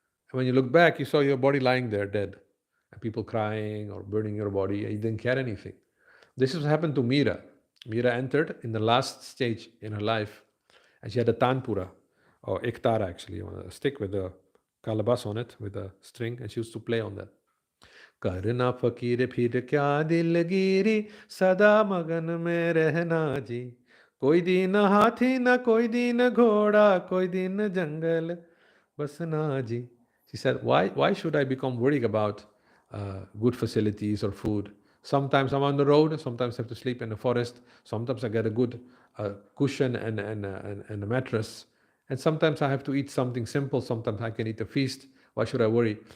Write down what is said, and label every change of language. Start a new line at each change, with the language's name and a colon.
English: And when you look back, you saw your body lying there dead, and people crying or burning your body, and you didn't care anything. This has happened to Meera. Meera entered in the last stage in her life, and she had a tanpura, or ektara actually, a stick with a calabash on it, with a string, and she used to play on that.
Hindi: करना फकीर फिर क्या दिलगिरी सदा मगन में रहना जी कोई दिन हाथी ना कोई दिन घोड़ा कोई दिन जंगल बसना जी.
English: She said, why should I become worried about good facilities or food? Sometimes I'm on the road, sometimes I have to sleep in the forest, sometimes I get a good cushion and a mattress, and sometimes I have to eat something simple, sometimes I can eat a feast. Why should I worry?